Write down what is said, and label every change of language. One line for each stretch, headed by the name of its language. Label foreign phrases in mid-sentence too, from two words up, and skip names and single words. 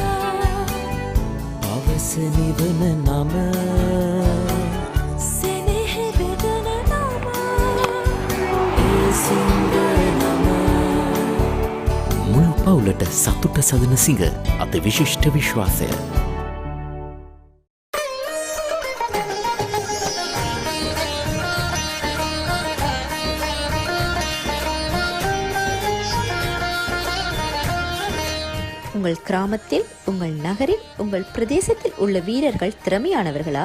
Sinhala: අවස නිවන නම සෙනෙහ බෙදන නම මුල් පවුලට සතුට සදන සිඟ අති විශිෂ්ට විශ්වාසය.
Tamil: உங்கள் கிராமத்தில் உங்கள் நகரில் உங்கள் பிரதேசத்தில் உள்ள வீரர்கள் திறமையானவர்களா?